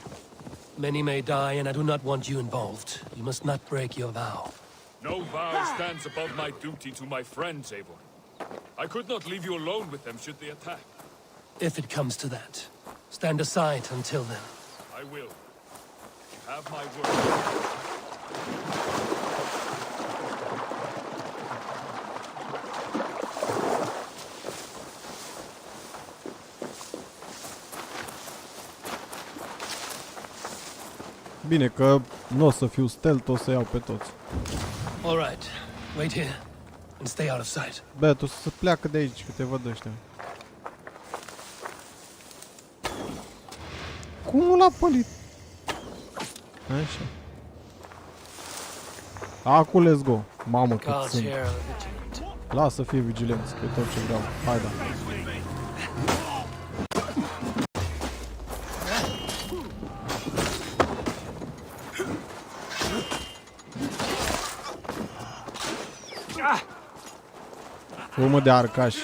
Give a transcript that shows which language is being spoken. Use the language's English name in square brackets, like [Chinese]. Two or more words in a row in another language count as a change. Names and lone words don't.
[English] Many may die, and I do not want you involved. You must not break your vow. No vow stands above my duty to my friends, Eivor. I could not leave you alone with them should they attack. If it comes to that, stand aside until then. I will. You have my word. [Romanian] Bine că nu o să fiu stealth, o să iau pe toți. [English] All right, wait here and stay out of sight. [Romanian] Bă, tu să pleacă de aici, că te văd ăștia. Cum nu l-a pălit? Așa. Acum [English] let's go. [Romanian] Mamă, cât [English] Guards [Romanian] sunt. [English] here are vigilant. [Romanian] Lasă să fie vigilenți pe tot ce vreau. Hai da. Urmă de arcași.